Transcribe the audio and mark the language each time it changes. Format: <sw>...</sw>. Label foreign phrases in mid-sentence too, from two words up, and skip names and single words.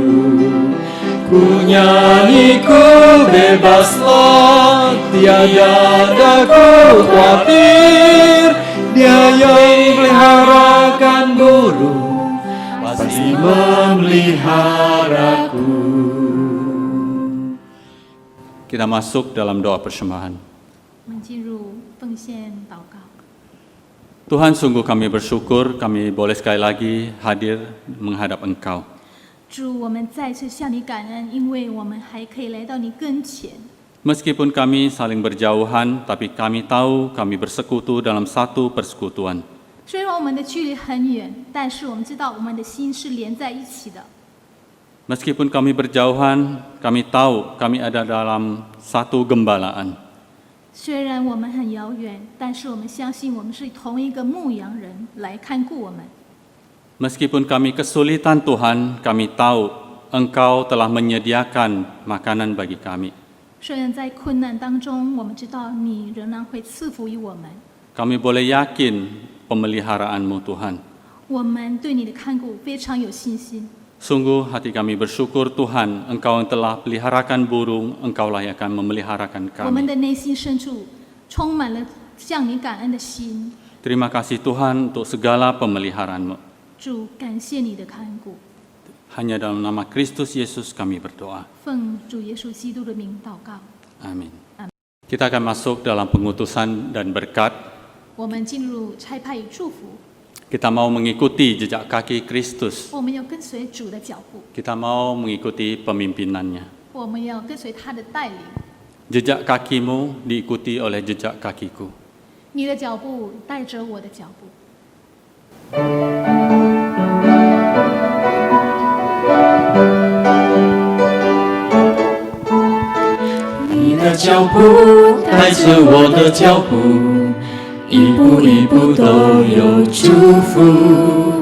<id>Ku nyanyi, ku bebaslah, tiada aku khawatir. Dia yang peliharakan burung, pasti memeliharaku. Kita masuk dalam doa persembahan.</id> <zh>我们进入奉献祷告。</zh> <id>Tuhan, sungguh kami bersyukur kami boleh sekali lagi hadir menghadap Engkau.</id> <zh>主，我们再次向你感恩，因为我们还可以来到你跟前。</zh> <id>Meskipun kami saling berjauhan, tapi kami tahu kami bersekutu dalam satu persekutuan.</id> <zh>虽然我们的距离很远，但是我们知道我们的心是连在一起的。</zh> <id>Meskipun kami berjauhan, kami tahu kami ada dalam satu gembalaan.</id> <zh>虽然我们很遥远，但是我们相信我们是同一个牧羊人来看顾我们。</zh> <id>Meskipun kami kesulitan Tuhan, kami tahu Engkau telah menyediakan makanan bagi kami.</id> <zh>虽然在困难当中，我们知道你仍然会赐福于我们。</zh> <id>Kami boleh yakin pemeliharaanmu Tuhan.</id> <zh>我们对你的看顾非常有信心。</zh> <id>Sungguh hati kami bersyukur Tuhan, Engkau yang telah peliharakan burung, Engkaulah yang akan memeliharakan</id> <zh>我们</zh> <id>kami.</id> <zh>的内心深处充满了向你感恩的心。</zh> <id>Terima kasih Tuhan untuk segala pemeliharaan-Mu.</id> <zh>主，感谢你的看顾，</zh> <id>Hanya dalam nama Kristus Yesus kami berdoa.</id> <zh>奉主耶稣基督的名祷告。</zh> <id>Amin. Kita akan masuk dalam pengutusan dan berkat.</id> <zh>我们进入差派与祝福，</zh> <id>Kita mau mengikuti jejak kaki Kristus.</id> <zh>我们要跟随主的脚步，</zh> <id>Kita mau mengikuti pemimpinannya.</id> <zh>我们要跟随他的带领。</zh> <id>Jejak kakimu diikuti oleh jejak kakiku.</id> <zh>你的脚步带着我的脚步。你的脚步带着我的脚步，一步一步都有祝福。</zh>